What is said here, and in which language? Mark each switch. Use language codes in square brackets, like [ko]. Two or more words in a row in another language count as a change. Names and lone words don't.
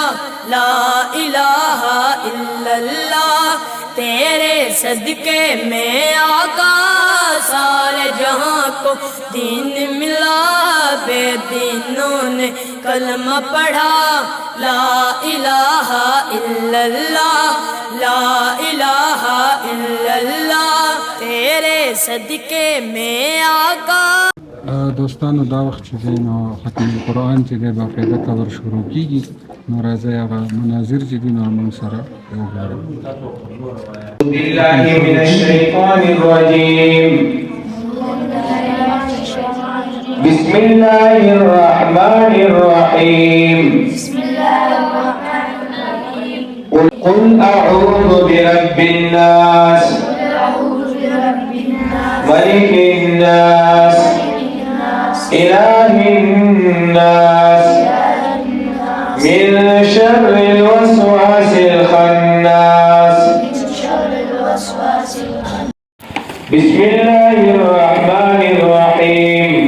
[ar] لا الہ الا اللہ [ur] تیرے صدقے میں آقا سارے جہاں کو دین ملا بے دینوں نے کلمہ پڑھا [ar] لا الہ الا اللہ لا الہ الا اللہ [ur] تیرے صدقے میں آقا [ps] دوستانو دا وخت چې دی نو ختم القرآن چې دی باقاعده کور شروع کېږي نو راځئ هغه مناظر چې دي نو موږ سره وګورو [ar] بالله من الشیطان الرجیم بسم الله الرحمن الرحیم قل اعوذ برب الناس ملك الناس إله الناس من شر الوسواس الخناس بسم الله الرحمن الرحيم